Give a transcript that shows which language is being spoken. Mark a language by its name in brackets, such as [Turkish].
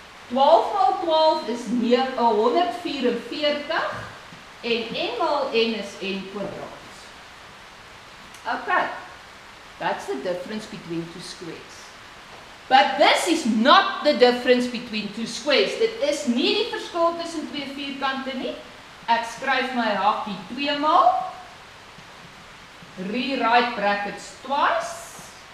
[Afrikaans] 12 maal 12 is 144 en n maal n is n kwadraat. [English] Okay, that's the difference between two squares. But this is not the difference between two squares. [Afrikaans] Dit is nie die verskil tussen twee vierkante nie. Ek skryf my hakie 2 maal. [English] Rewrite brackets twice.